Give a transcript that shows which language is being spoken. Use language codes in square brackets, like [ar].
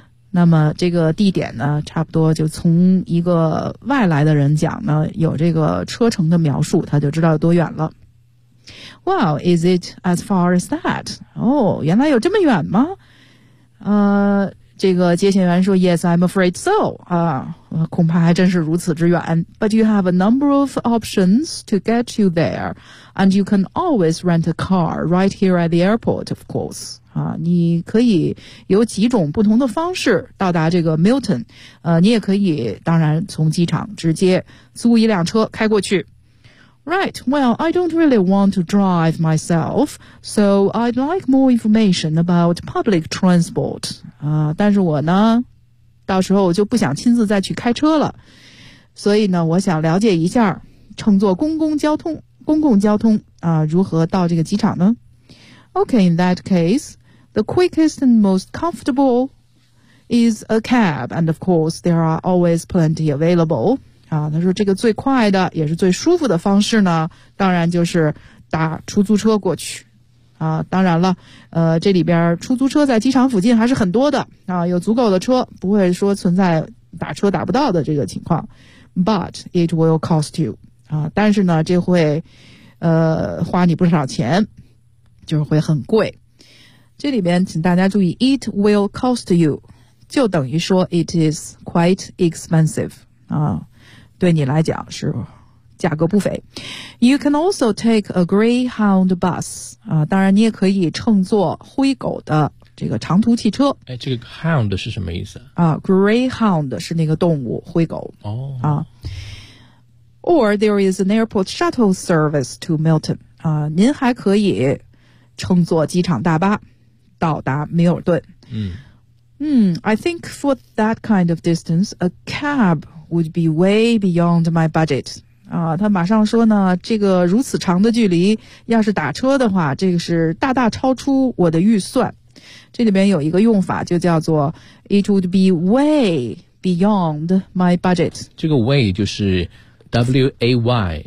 [zh] 那么这个地点呢，差不多就从一个外来的人讲呢，有这个车程的描述，他就知道有多远了。 [en] Well, is it as far as that? [zh] 哦，原来有这么远吗？这个接线员说 [en] Yes, I'm afraid so. [zh] 啊，恐怕还真是如此之远。 [en] But you have a number of options to get you there. And you can always rent a car right here at the airport, of course. [zh] 啊，你可以有几种不同的方式到达这个 Milton， 你也可以当然从机场直接租一辆车开过去。 [en] Right, well, I don't really want to drive myself, so I'd like more information about public transport. [zh] 啊，但是我呢，到时候就不想亲自再去开车了，所以呢，我想了解一下乘坐公共交通啊，如何到这个机场呢？ [en] Okay, in that case, the quickest and most comfortable is a cab, and of course, there are always plenty available. [zh] 啊，他说这个最快的也是最舒服的方式呢，当然就是打出租车过去。啊，当然了，这里边出租车在机场附近还是很多的，啊，有足够的车，不会说存在打车打不到的这个情况。 [en] But it will cost you. [zh] 啊，但是呢，这会，花你不少钱。就是会很贵，这里边请大家注意 ， [en] it will cost you， [zh] 就等于说 [en] it is quite expensive [zh] 啊，对你来讲是价格不菲。 [en] You can also take a Greyhound bus [zh] 啊，当然你也可以乘坐灰狗的这个长途汽车。哎，这个 hound 是什么意思？啊 ，Greyhound 是那个动物，灰狗。哦。 [en] 啊。Or there is an airport shuttle service to Milton 啊， [zh] 您还可以。乘坐机场大巴到达米尔顿。 [en] I think for that kind of distance, a cab would be way beyond my budget. [zh] 啊，他马上说呢，这个如此长的距离，要是打车的话，这个是大大超出我的预算。这里边有一个用法，就叫做 [en] it would be way beyond my budget. [zh] 这个 way 就是 way，